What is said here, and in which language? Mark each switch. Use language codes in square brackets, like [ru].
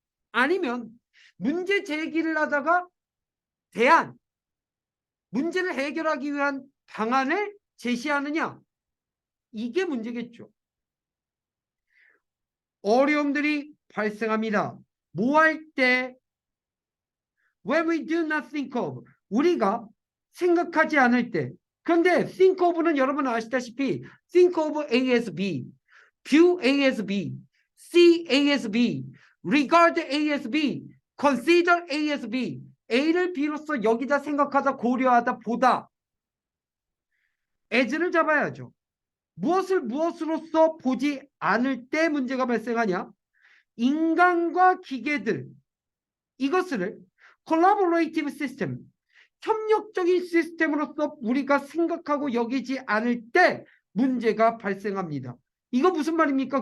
[ko] 아니면 문제 제기를 하다가 대안, 문제를 해결하기 위한 방안을 제시하느냐? 이게 문제겠죠. 어려움들이 발생합니다. 뭐 할 때? [en] When we do not think of. [ko] 우리가 생각하지 않을 때. 그런데 [en] think of는 [ko] 여러분 아시다시피 [en] think of A as B, view A as B, see A as B, regard A as B, consider A as B. [ko] A를 B로서 여기다 생각하다, 고려하다, 보다. as를 잡아야죠. 무엇으로서 보지 않을 때 문제가 발생하냐? 인간과 기계들, 이것을 collaborative system, 협력적인 시스템으로서 우리가 생각하고 여기지 않을 때 문제가 발생합니다. 이거 무슨 말입니까?